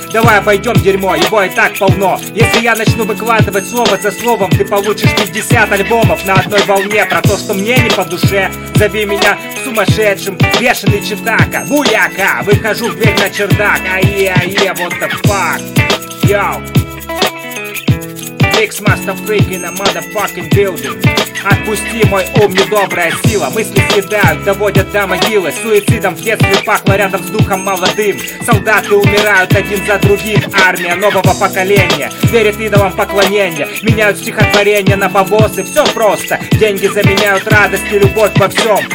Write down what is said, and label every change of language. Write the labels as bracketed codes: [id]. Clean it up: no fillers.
[ru] Давай обойдем дерьмо, его и так полно. Если я начну выкладывать слово за словом, ты получишь 50 альбомов на одной волне. Про то, что мне не по душе, зови меня сумасшедшим, бешеный читака, буяка. Выхожу в дверь на чердак, ай-яй-яй, [en] what the fuck, [ru] йоу. [en] Mix master freak in a motherfucking building. [ru] Отпусти, мой ум, недобрая сила. Мысли съедают, доводят до могилы. Суицидом в детстве пахло рядом с духом молодым. Солдаты умирают один за другим. Армия нового поколения верит идолам поклонения. Меняют стихотворения на бабосы. Все просто, деньги заменяют радость и любовь во всем.